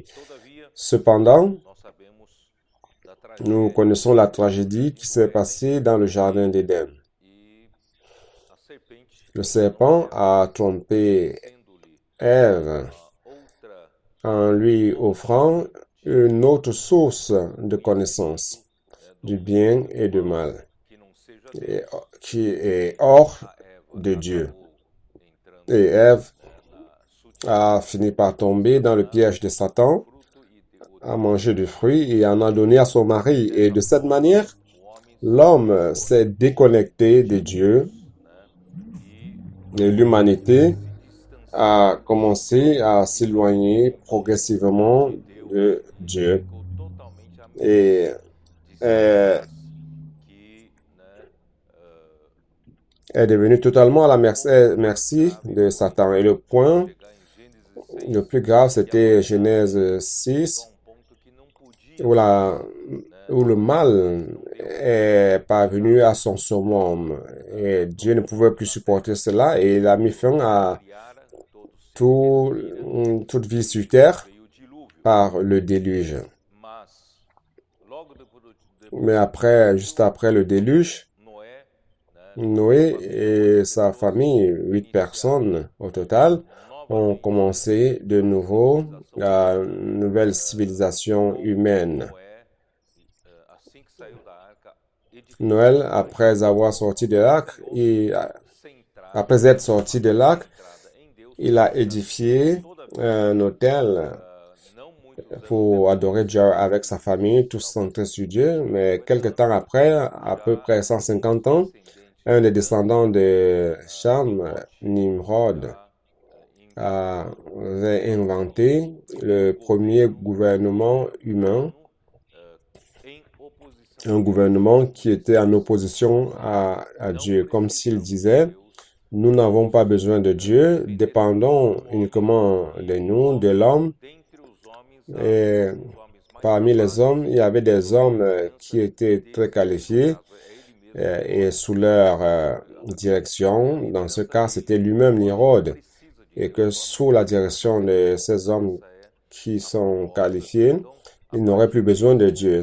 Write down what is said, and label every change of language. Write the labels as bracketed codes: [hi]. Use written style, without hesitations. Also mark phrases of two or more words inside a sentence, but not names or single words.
[pt] Todavia, [fr] Cependant, [pt] nós sabemos da [fr] nous [pt] tragédia [fr] connaissons la tragédie qui s'est passée dans le jardin d'Éden. [pt] e a serpente [fr] Le serpent a trompé [pt] tendo-lhe Ève outra [fr] en lui offrant une autre source de connaissance du bien et du mal, [pt] que não seja [fr] et- qui est hors [pt] a Eva [fr] de Dieu. [pt] acabou entrando [fr] Et Ève [pt] na [fr] a fini par tomber dans le piège de Satan, [pt] fruto e deu [fr] a mangé du fruit et en a donné à son mari. Et de cette manière, [pt] o homem [fr] l'homme s'est déconnecté de Dieu [pt] e [fr] et l'humanité [pt] distanciou [fr] a commencé à s'éloigner progressivement de Dieu [pt] ficou totalmente à [fr] et [pt] mercê que [fr] est devenu totalement à la merci de Satan. Et le point [pt] chegar em Gênesis [fr] le 6 plus grave, c'était Genèse 6, [pt] a ponto que não podia [fr] où le mal est parvenu à son summum. Et Dieu ne pouvait plus supporter cela et il a mis fin à [pt] criara todo [fr] toute vie sur terre [pt] veio o dilúvio. [fr] par le déluge. [pt] Mas logo depois [fr] Mais après, juste après le déluge, Noé, Noé et sa famille, 8 personnes au total, ont commencé de nouveau une nouvelle civilisation humaine. [pt] Noé, assim que saiu da arca, edificou [fr] Noël, après avoir sorti de l'arc, [pt] centrado [fr] après être sorti de l'arc, [pt] centrada em Deus. [fr] il a édifié un hôtel [pt] Não muitos anos [fr] pour adorer Dieu avec sa famille, tous centrés sur Dieu. Mais quelque temps après, à peu près 150 ans, un des descendants de Cham, Nimrod, avait inventé le premier gouvernement humain, [pt] em oposição [fr] un gouvernement qui était en opposition à Dieu, comme s'il disait, nous n'avons pas besoin de Dieu, dépendons uniquement de nous, de l'homme. [pt] dentre os homens [fr] Et [pt] os homens mais [fr] parmi les hommes, il y avait des hommes qui étaient très qualifiés et sous leur direction. Dans ce cas, c'était lui-même Nimrod. Et que sous la direction de ces hommes qui sont qualifiés, Il n'aurait plus besoin de Dieu.